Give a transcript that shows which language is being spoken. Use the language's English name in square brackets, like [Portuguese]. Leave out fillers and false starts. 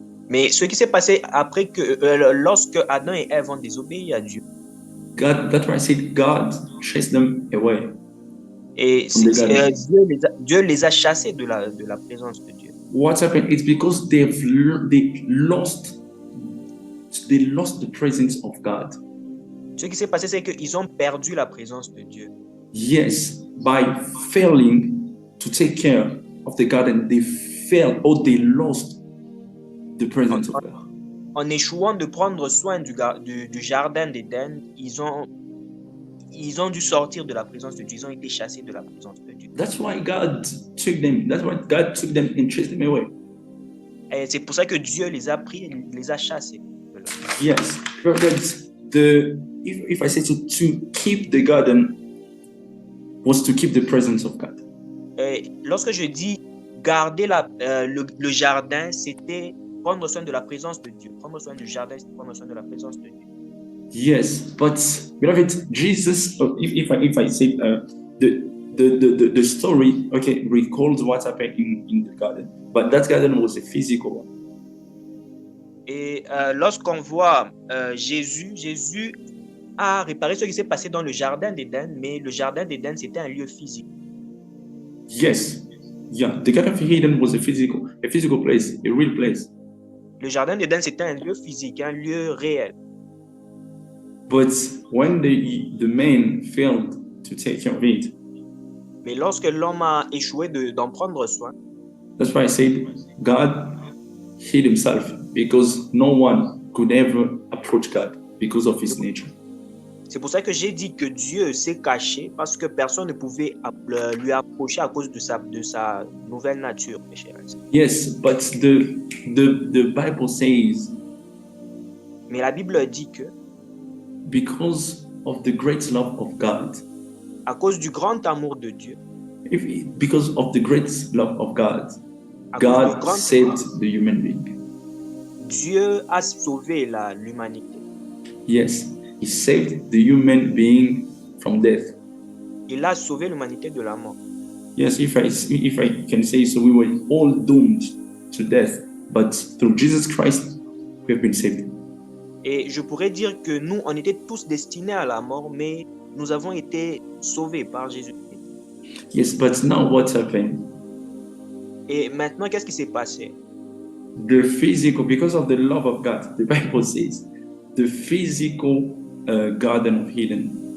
[French] Mais ce qui s'est passé après que lorsque Adam et Ève ont désobéi à Dieu. [English] That's why I said God chased them away. [French] Et Dieu les a chassés de la présence de Dieu. [English] What happened is because they lost the presence of God. [French] Ce qui s'est passé, c'est qu'ils ont perdu la présence de Dieu. [English] Yes, by failing to take care of the garden, they failed or they lost the presence of God. [French] En échouant de prendre soin du jardin d'Éden, ils ont dû sortir de la présence de Dieu. Ils ont été chassés de la présence de Dieu. [English] That's why God took them. That's why God took them and chased them away. [French] Et c'est pour ça que Dieu les a pris et les a chassés. [English] Yes, because if I say to keep the garden was to keep the presence of God. [French] Et lorsque je dis garder le jardin, c'était prendre soin de la présence de Dieu. Prendre soin du jardin, c'est prendre soin de la présence de Dieu. [English] Yes, but beloved, Jesus. If I say the story, okay, recalls what happened in the garden, but that garden was a physical one. [French] Et lorsqu'on voit Jésus a réparé ce qui s'est passé dans le jardin d'Éden, mais le jardin d'Éden, c'était un lieu physique. [English] Yes, yeah, the Garden of Eden was a physical place, a real place. [French] Le jardin d'Éden, c'était un lieu physique, un lieu réel. [English] But when the man failed to take care of it, [French] mais lorsque l'homme a échoué d'en prendre soin, [English] that's why I said God hid himself, because no one could ever approach God because of his nature. [French] C'est pour ça que j'ai dit que Dieu s'est caché, parce que personne ne pouvait lui approcher à cause de sa nouvelle nature, mes chers. [English] Yes, but the Bible says, [French] mais la Bible dit que [English] because of the great love of God, [French] à cause du grand amour de Dieu, [English] because of the great love of God, God saved the human being. [French] Dieu a sauvé l'humanité. [English] Yes, he saved the human being from death. [French] Il a sauvé l'humanité de la mort. [English] Yes, if I can say so, we were all doomed to death, but through Jesus Christ, we have been saved. [French] Et je pourrais dire que nous, on était tous destinés à la mort, mais nous avons été sauvés par Jésus-Christ. [English] Yes, but now what's happened? [French] Et maintenant, qu'est-ce qui s'est passé? [English] The physical, because of the love of God, the Bible says, the physical Garden of Eden.